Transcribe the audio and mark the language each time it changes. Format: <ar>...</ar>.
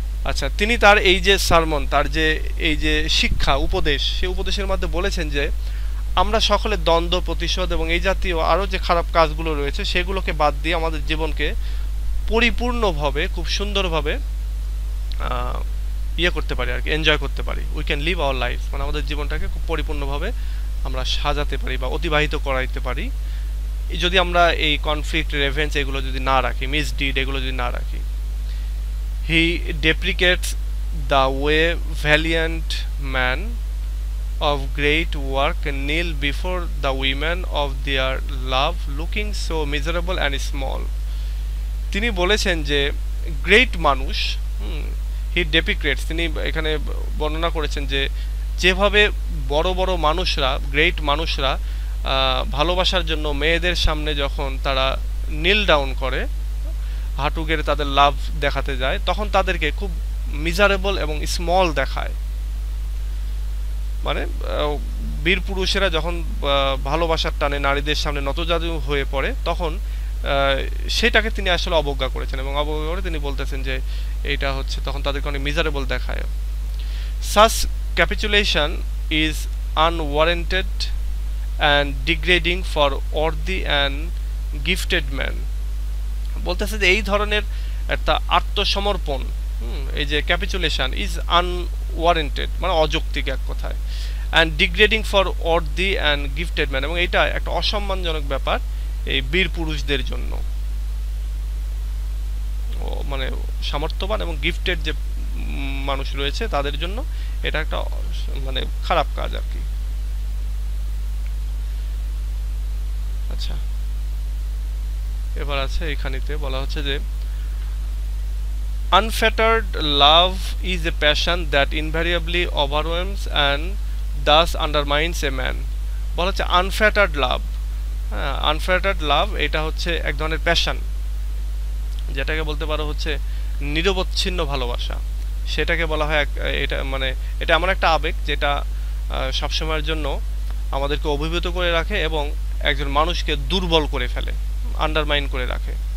<bn>আচ্ছা, তিনি তার এই যে সারমন, তার যে এই যে শিক্ষা উপদেশ, সেই উপদেশের মধ্যে বলেছেন যে আমরা সকলে দ্বন্দ্ব, প্রতিশোধ এবং এই জাতীয় আরও যে খারাপ কাজগুলো রয়েছে সেগুলোকে বাদ দিয়ে আমাদের জীবনকে পরিপূর্ণভাবে, খুব সুন্দরভাবে ইয়ে করতে পারি আর কি, এনজয় করতে পারি।</bn> <en>we can live our life,</en> <bn>মানে আমাদের জীবনটাকে খুব পরিপূর্ণভাবে আমরা সাজাতে পারি বা অতিবাহিত করাইতে পারি যদি আমরা এই কনফ্লিক্ট, রেভেঞ্জ এগুলো যদি না রাখি, মিসডিড এগুলো যদি না রাখি।</bn> <en>He deprecates the way valiant men of great work kneel before the women of their love looking so miserable and small.</en> <bn>তিনি বলেছেন যে গ্রেট মানুষ,</bn> <en>he deprecates,</en> <bn>তিনি এখানে বর্ণনা করেছেন যে যেভাবে বড় বড় মানুষরা, গ্রেট মানুষরা ভালোবাসার জন্য মেয়েদের সামনে যখন তারা নীল ডাউন করে, হাঁটু গেড়ে তাদের লাভ দেখাতে যায়, তখন তাদেরকে খুব মিজারেবল এবং স্মল দেখায়। মানে বীর পুরুষেরা যখন ভালোবাসার টানে নারীদের সামনে নতজানু হয়ে পড়ে, তখন সেটাকে তিনি আসলে অবজ্ঞা করেছেন এবং অবজ্ঞা করে তিনি বলতেছেন যে এইটা হচ্ছে তখন তাদেরকে অনেক মিজারেবল দেখায়।</bn> <en>Such capitulation is unwarranted and degrading for worthy and gifted men.</en> <bn>বলতেছে যে এই ধরনের একটা আত্মসমর্পণ, এই যে ক্যাপিচুলেশন,</bn> <en>is unwarranted,</en> <bn>মানে অযৌক্তিক এক কথায়,</bn> <en>and degrading for worthy and gifted man,</en> <bn>এবং এটা একটা অসম্মানজনক ব্যাপার এই বীর পুরুষদের জন্য, মানে সামর্থ্যবান এবং গিফটেড যে মানুষ রয়েছে তাদের জন্য এটা একটা মানে খারাপ কাজ আর কি। আচ্ছা, এবার আছে এখানেতে বলা হচ্ছে যে</bn> <en>unfettered love is a passion that invariably overwhelms and thus undermines a man.</en> <bn>বলা হচ্ছে unfettered love, হ্যাঁ, unfettered love এটা হচ্ছে এক ধরনের প্যাশন, যেটাকে বলতে পারো হচ্ছে নিরবচ্ছিন্ন ভালোবাসা। সেটাকে বলা হয় এটা, মানে এটা এমন একটা আবেগ যেটা সবসময়ের জন্য আমাদেরকে অভিভূত করে রাখে এবং একজন মানুষকে দুর্বল করে ফেলে, আন্ডারমাইন করে রাখে।</bn>